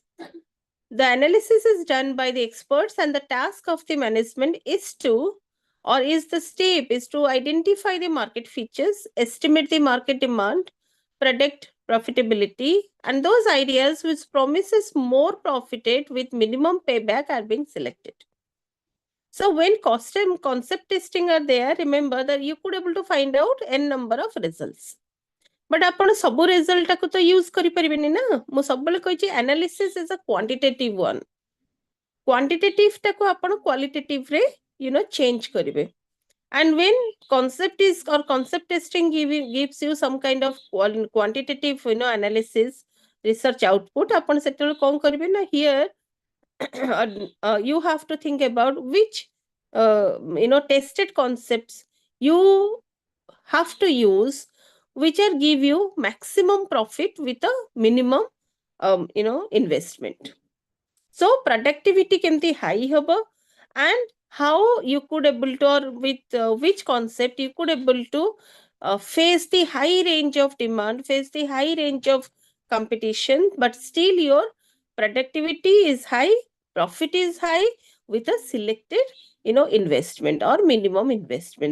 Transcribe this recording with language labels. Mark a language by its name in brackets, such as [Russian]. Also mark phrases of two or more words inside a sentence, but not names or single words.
[English] The analysis is done by the experts, and the task of the management is to identify the market features, estimate the market demand, predict profitability, and those ideas which promises more profit with minimum payback are being selected. So when cost and concept testing are there, remember that you could able to find out n number of results. [Odia] But ଆପଣ ସବୁ result ଟାକୁ ତ use କରିପାରିବେନି ନା। ମୁଁ ସବୁବେଳେ କହିଛି [English] analysis is a quantitative one. [Odia] Quantitative ଟାକୁ ଆପଣ qualitative ରେ change କରିବେ. [English] And when concept testing gives you some kind of quantitative analysis, research output, [Odia] ଆପଣ ସେତେବେଳେ କ'ଣ କରିବେ ନା, [English] here you have to think about which tested concepts you have to use, which are give you maximum profit with a minimum investment. So productivity kemti high hobo, and how you could able to, or with which concept you could able to face the high range of demand, face the high range of competition, but still your productivity is high, profit is high with a selected investment or minimum investment.